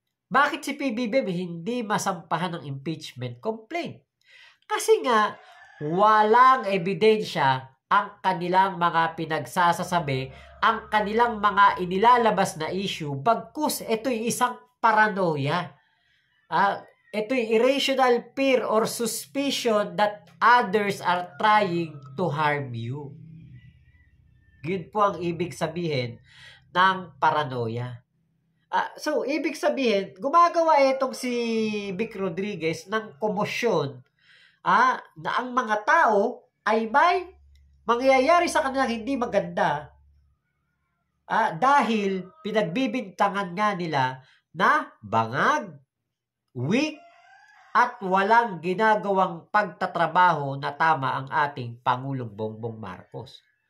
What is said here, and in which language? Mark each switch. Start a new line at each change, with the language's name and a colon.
Filipino: Bakit si PBBM hindi masampahan ng impeachment complaint? Kasi nga, walang ebidensya ang kanilang mga pinagsasasabi, ang kanilang mga inilalabas na issue, bagkus ito'y isang paranoia.
English: Ito'y irrational fear or suspicion that others are trying to harm you.
Filipino: Yun po ang ibig sabihin ng paranoia. So, ibig sabihin, gumagawa itong si Vic Rodriguez ng komosyon na ang mga tao ay may mangyayari sa kanilang hindi maganda dahil pinagbibintangan nga nila na bangag, weak, at walang ginagawang pagtatrabaho na tama ang ating Pangulong Bongbong Marcos.